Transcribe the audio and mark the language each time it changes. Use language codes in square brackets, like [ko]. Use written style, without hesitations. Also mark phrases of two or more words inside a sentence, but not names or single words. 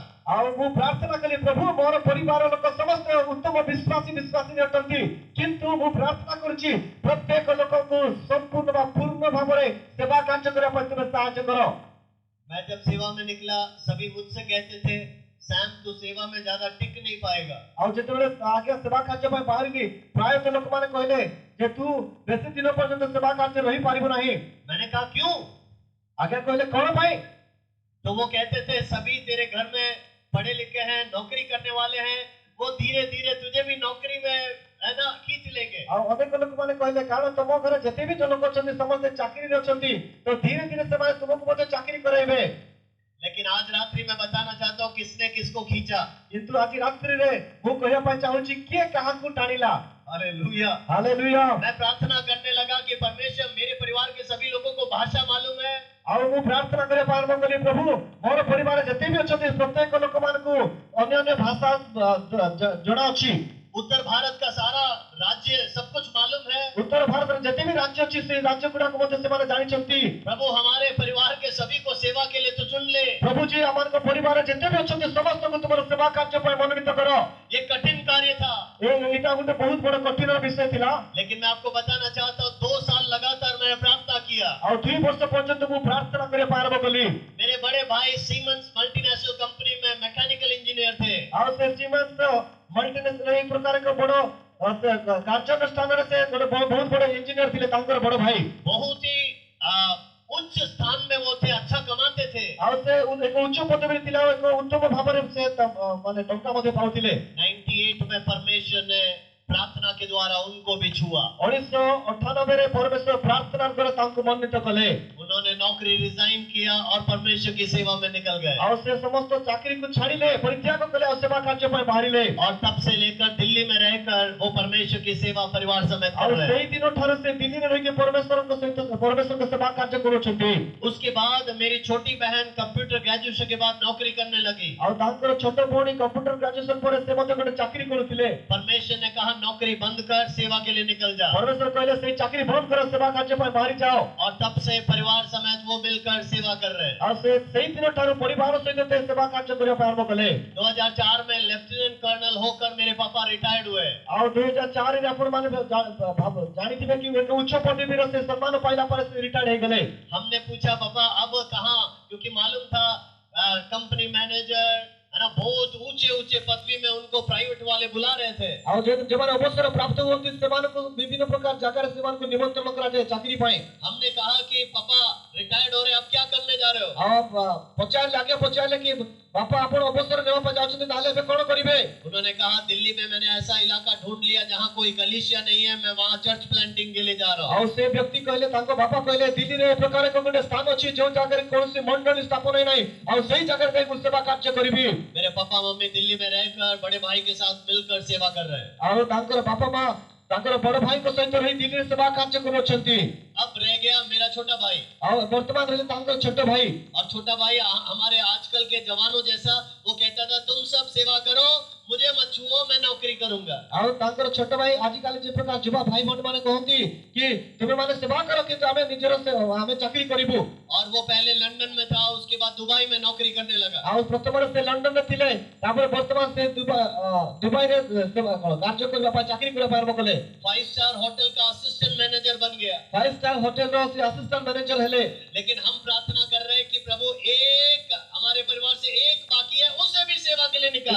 [or] ଆଉ ମୁଁ ପ୍ରାର୍ଥନା କଲି, ପ୍ରଭୁ ମୋର ପରିବାର ଲୋକ ସମସ୍ତେ ଉତ୍ତମ ବିଶ୍ୱାସୀ ଅଟନ୍ତି, କିନ୍ତୁ ମୁଁ ପ୍ରାର୍ଥନା କରୁଛି ପ୍ରତ୍ୟେକ ଲୋକଙ୍କୁ ସମ୍ପୂର୍ଣ୍ଣ ବା ପୂର୍ଣ୍ଣ ଭାବରେ ସେବା କାର୍ଯ୍ୟ କରିବା ପାଇଁ ତୁମେ ସାହାଯ୍ୟ କର। [hi] मैं जब सेवा में निकला, सभी मुझसे कहते थे, सैम तू सेवा में ज्यादा टिक नहीं पाएगा। [or] ଆଉ ଯେତେବେଳେ ଆଜ୍ଞା ସେବା କାର୍ଯ୍ୟ ପାଇଁ ବାହାରିଲି, ପ୍ରାୟତଃ ଲୋକମାନେ କହିଲେ ଯେ ତୁ ବେଶୀ ଦିନ ପର୍ଯ୍ୟନ୍ତ ସେବା କାର୍ଯ୍ୟ ରହିପାରିବୁ ନାହିଁ। [hi] मैंने कहा क्यों? [or] ଆଜ୍ଞା କହିଲେ କଣ ପାଇଁ? [hi] तो वो कहते थे सभी तेरे घर में पढ़े लिखे हैं, नौकरी करने वाले हैं, वो धीरे धीरे तुझे भी नौकरी में है ना खींच लेंगे। [or] ଆଉ ଅନେକ ଲୋକମାନେ କହିଲେ କାରଣ ତମ ଘରେ ଯେତେ ବି ଲୋକ ଅଛନ୍ତି ସମସ୍ତେ ଚାକିରିରେ ଅଛନ୍ତି, ତ ଧୀରେ ଧୀରେ ସେମାନେ ତୁମକୁ ମଧ୍ୟ ଚାକିରି କରାଇବେ। [hi] लेकिन आज रात्रि में बताना चाहता हूँ किसने किसको खींचा। [or] କିନ୍ତୁ ଆଜି ରାତ୍ରିରେ ମୁଁ କହିବା ପାଇଁ ଚାହୁଁଛି କିଏ କାହାକୁ ଟାଣିଲା। [hi] हालेलुया। [or] ହାଲେଲୁୟା। [hi] मैं प्रार्थना करने लगा कि परमेश्वर मेरे परिवार के सभी लोगों को भाषा मालूम है, [or] ଆଉ ମୁଁ ପ୍ରାର୍ଥନା କରିବା ଆରମ୍ଭ କଲି, ପ୍ରଭୁ ମୋର ପରିବାର ଯେତେ ବି ଅଛନ୍ତି ପ୍ରତ୍ୟେକ ଲୋକମାନଙ୍କୁ ଅନ୍ୟ ଅନ୍ୟ ଭାଷା ଜଣା ଅଛି। [hi] उत्तर भारत का सारा राज्य सब कुछ मालूम है। [or] ଉତ୍ତର ଭାରତରେ ଯେତେ ବି ରାଜ୍ୟ ଅଛି ସେଇ ରାଜ୍ୟ ଗୁଡାକ ମଧ୍ୟ ସେମାନେ ଜାଣିଛନ୍ତି। [hi] प्रभु हमारे परिवार के सभी को सेवा के लिए तो चुन ले। [or] ପ୍ରଭୁ जी ଆମମାନଙ୍କ ପରିବାର ଯେତେ ବି ଅଛନ୍ତି ସମସ୍ତଙ୍କୁ ତୁମର ସେବା କାର୍ଯ୍ୟ ପାଇଁ ମନୋନୀତ କର। [hi] ये कठिन कार्य था, [or] ଏଇଟା ଗୋଟେ ବହୁତ ବଡ କଠିନ ବିଷୟ ଥିଲା। [hi] लेकिन मैं आपको बताना चाहता हूँ 2 साल लगातार मैंने प्रार्थना किया। [or] ଆଉ 2 ବର୍ଷ ପର୍ଯ୍ୟନ୍ତ ମୁଁ ପ୍ରାର୍ଥନା କରିବା ପାଇଁ ଆରମ୍ଭ କଲି। [hi] मेरे बड़े भाई सीमेंस [en] multinational company [hi] में [en] mechanical engineer [hi] थे। [or] ଆଉ ସେ ସିମେନ୍ସ ମଲ୍ଟିନେସନାଲ ଏଇ ପ୍ରକାରର ବଡ କାର୍ଯ୍ୟାନୁଷ୍ଠାନରେ ସେ ଗୋଟେ ବହୁତ ବଡ ଇଞ୍ଜିନିୟର ଥିଲେ, ତାଙ୍କର ବଡ ଭାଇ। [hi] बहुत ही उच्च स्थान में वो थे, अच्छा कमाते थे। [or] ଆଉ ସେ ଏକ ଉଚ୍ଚ ପଦବୀରେ ଥିଲା, ଏକ ଉତ୍ତମ ଭାବରେ ସେ ମାନେ ଟଙ୍କା ମଧ୍ୟ ପାଉଥିଲେ। [hi] 98 में परमेश्वर ने प्रार्थना के द्वारा उनको भी छुआ। [or] 1998 ପରମେଶ୍ୱର ପ୍ରାର୍ଥନା ଦ୍ୱାରା ତାଙ୍କୁ ମନୋନୀତ କଲେ। [hi] उन्होंने नौकरी रिजाइन किया और परमेश्वर की सेवा में निकल गए। [or] ଆଉ ସେ ସମସ୍ତ ଚାକିରି କୁ ଛାଡ଼ିଲେ, ପରିତ୍ୟାଗ କଲେ ଆଉ ସେବା କାର୍ଯ୍ୟ ପାଇଁ ବାହାରିଲେ। [hi] और तब से लेकर दिल्ली में रहकर वो परमेश्वर की सेवा परिवार समेत कर [or] ଆଉ [hi] रहे [or] ସେଇ [hi] हैं। [or] ଦିନ ଠାରୁ ସେ ଦିଲ୍ଲୀରେ ରହିକି ପରମେଶ୍ୱରଙ୍କ ସହିତ ପରମେଶ୍ୱରଙ୍କ ସେବା କାର୍ଯ୍ୟ କରୁଛନ୍ତି। [hi] उसके बाद मेरी छोटी बहन [en] computer graduation [hi] के बाद नौकरी करने लगी। [or] ଆଉ ତାଙ୍କର ଛୋଟ ଭଉଣୀ [en] computer graduation [or] ପରେ ସେ ମଧ୍ୟ ଗୋଟେ ଚାକିରି କରୁଥିଲେ। [hi] परमेश्वर ने कहा नौकरी बंद कर, सेवा के लिए निकल जा। [or] ପରମେଶ୍ୱର କହିଲେ ସେଇ ଚାକିରି ବନ୍ଦ କର, ସେବା କାର୍ଯ୍ୟ ପାଇଁ ବାହାରି ଯାଅ। [hi] और तब से परिवार समेत वो मिलकर सेवा कर रहे हैं। [or] ଆଉ ସେ ସେଇ ଦିନ ଠାରୁ ପରିବାର ସହିତ ସେ ସେବା କାର୍ଯ୍ୟ କରିବା ପାଇଁ ଆରମ୍ଭ କଲେ। [hi] 2004 में [en] lieutenant colonel [hi] होकर मेरे पापा रिटायर्ड हुए। [or] ଆଉ 2004 ରେ ଆପଣ ମାନେ ଜାଣିଥିବେ କି ଏକ ଉଚ୍ଚ ପଦବୀର ସେ ସମ୍ମାନ ପାଇଲା ପରେ ସେ ରିଟାୟାର୍ଡ ହେଇଗଲେ। [hi] हमने पूछा पापा अब कहाँ, क्योंकि मालूम था [en] company manager [hi] है ना, बहुत ऊंचे ऊंचे पदवी में उनको प्राइवेट वाले बुला रहे थे। [or] ଆଉ ଯେମାନେ ଅବସର ପ୍ରାପ୍ତ ହୁଅନ୍ତି ସେମାନଙ୍କୁ ବିଭିନ୍ନ ପ୍ରକାର ଜାଗାରେ ସେମାନଙ୍କୁ ନିମନ୍ତ୍ରଣ କରାଯାଏ ଚାକିରି ପାଇଁ। [hi] हमने कहा कि पापा रिटायर्ड हो रहे, अब क्या करने जा रहे हो? [or] ଆଉ ପଚାରିଲେ କି ବାପା ଆପଣ ଅବସର ନେବା ପାଇଁ ଯାଉଛନ୍ତି, ତାହେଲେ ଏବେ କଣ କରିବେ? [hi] उन्होंने कहा दिल्ली में मैंने ऐसा इलाका ढूंढ लिया जहाँ कोई कलीसिया नहीं है, मैं वहाँ [en] church planting [hi] के लिए जा रहा हूँ। [or] ଆଉ ସେ ବ୍ୟକ୍ତି କହିଲେ, ତାଙ୍କ ବାପା କହିଲେ ଦିଲ୍ଲୀରେ ଏ ପ୍ରକାର ଏକ ଗୋଟେ ସ୍ଥାନ ଅଛି ଯୋଉ ଜାଗାରେ କୌଣସି ମଣ୍ଡଳୀ ସ୍ଥାପନ ନାହିଁ, ଆଉ ସେଇ ଜାଗାରେ ଯାଇ ମୁଁ ସେବା କାର୍ଯ୍ୟ କରିବି। [hi] मेरे पापा मम्मी दिल्ली में रहकर बड़े भाई के साथ मिलकर सेवा कर रहे हैं। [or] ଆଉ ତାଙ୍କର ବାପା ମା ତାଙ୍କର ବଡ ଭାଇଙ୍କ ସହିତ ରହି ଦିଲ୍ଲୀରେ ସେବା କାର୍ଯ୍ୟ କରୁଅଛନ୍ତି। [hi] अब रह गया मेरा छोटा भाई। [or] ଆଉ ବର୍ତ୍ତମାନ ରହିଲେ ତାଙ୍କର ଛୋଟ ଭାଇ। [hi] और छोटा भाई हमारे आजकल के जवानों जैसा वो कहता था तुम सब सेवा करो, मुझे मत छुओ, मैं नौकरी करूंगा। [or] ଆଉ ତାଙ୍କର ଛୋଟ ଭାଇ ଆଜିକାଲି ଯେ ପ୍ରକାର ଯୁବା ଭାଇ ଭଉଣୀ ମାନେ କହନ୍ତି କି ତୁମେ ମାନେ ସେବା କର କିନ୍ତୁ ଆମେ ନିଜର ଆମେ ଚାକିରି କରିବୁ। [hi] और वो पहले लंदन में था, उसके बाद दुबई में नौकरी करने लगा। [or] ଆଉ ପ୍ରଥମରେ ସେ ଲଣ୍ଡନରେ ଥିଲେ, ତାପରେ ବର୍ତ୍ତମାନ ସେ ଦୁବାଇରେ କାର୍ଯ୍ୟ କରିବା ପାଇଁ ଚାକିରି କରିବା ପାଇଁ ଆରମ୍ଭ କଲେ। [hi] 5 [en] star hotel [hi] का [en] assistant manager [hi] बन गया। [or] 5 स्टार ହୋଟେଲର ସେ [en] assistant manager [or] ହେଲେ। [hi] लेकिन हम प्रार्थना कर रहे हैं कि प्रभु एक हमारे परिवार से एक बाकी है, उसे भी सेवा के लिए निकाल।